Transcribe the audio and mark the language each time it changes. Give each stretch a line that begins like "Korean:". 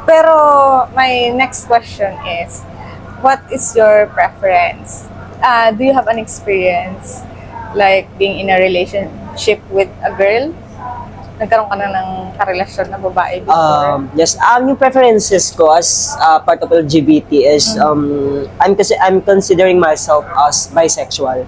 English: Pero, my next question is, what is your preference? Do you have an experience like being in a relationship with a girl?
Filipino: Nagkaroon ka na ng karelasyon na babae before?
English: Yes. Yung preferences ko as part of LGBT is I'm considering myself as bisexual.